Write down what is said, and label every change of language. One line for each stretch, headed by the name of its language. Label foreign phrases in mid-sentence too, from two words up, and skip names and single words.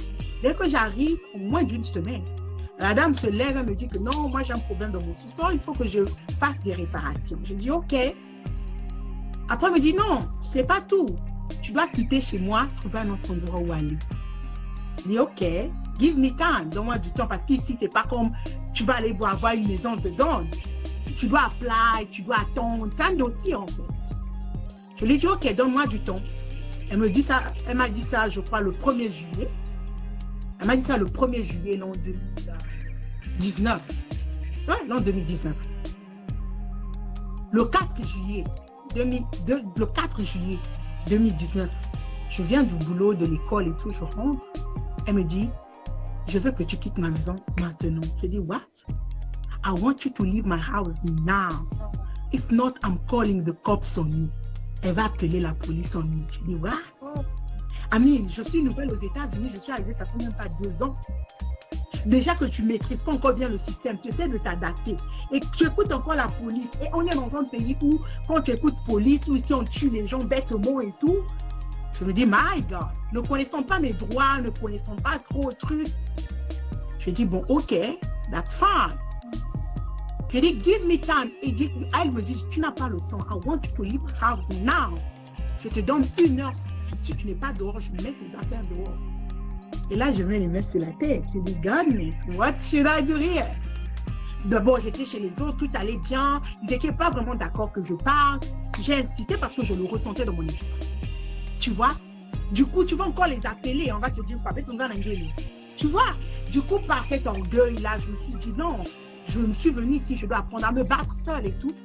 French: Dès que j'arrive, au moins d'une semaine, la dame se lève et me dit que non, moi j'ai un problème dans mon sous-sol, il faut que je fasse des réparations. Je dis OK. Après, elle me dit non, c'est pas tout. Tu dois quitter chez moi, trouver un autre endroit où aller. Je dis OK,
English: give me time,
French: donne-moi du temps parce qu'ici, c'est pas comme tu vas aller avoir une maison dedans. Tu dois appeler, tu dois attendre. C'est un dossier en fait. Je lui ai dit, OK, donne-moi du temps. Elle m'a dit ça, je crois, le 1er juillet. Elle m'a dit ça le 1er juillet, l'an 2019. Ouais, l'an 2019. Le 4 juillet 2019, je viens du boulot, de l'école et tout, je rentre. Elle me dit, je veux que tu quittes ma maison maintenant. Je dis,
English: what? I want you to leave my house now. If not, I'm calling the cops on you.
French: Elle va appeler la police
English: on you.
French: Je dis, what? Amine, je suis nouvelle aux États-Unis, je suis arrivée, ça fait même pas 2 ans. Déjà que tu ne maîtrises pas encore bien le système, tu essaies de t'adapter. Et tu écoutes encore la police. Et on est dans un pays où, quand tu écoutes police, ou ici on tue les gens bêtement et tout, je me dis,
English: my God,
French: ne connaissons pas mes droits, ne connaissons pas trop le truc. Je dis, bon,
English: OK, that's fine.
French: Je dis,
English: give me time.
French: Et elle me dit, tu n'as pas le temps.
English: I want you to leave the house now.
French: Je te donne 1 heure. Si tu n'es pas dehors, je mets tes affaires dehors. Et là, je mets les mains sur la tête. Je dis,
English: goodness, what should I do here?
French: D'abord, j'étais chez les autres, tout allait bien. Ils n'étaient pas vraiment d'accord que je parle. J'ai insisté parce que je le ressentais dans mon esprit. Tu vois? Du coup, tu vas encore les appeler. On va te dire, tu vois? Du coup, par cet orgueil-là, je me suis dit, non. Je me suis venue ici, je dois apprendre à me battre seule et tout.